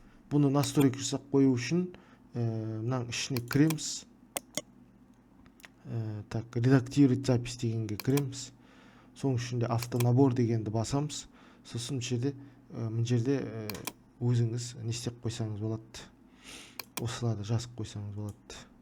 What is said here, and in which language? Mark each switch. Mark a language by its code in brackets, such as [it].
[ky] Буну настройка жасап коюу үчүн мына ишине киремиз. [ru] Так, редактировать запись [ky] дегенге киремиз. [kk] Соң ішінде автонабор дегенді басамыз. Сосын мына жерде өзіңіз не істеп қойсаңыз болады. Осыларды жазып қойсаңыз болады.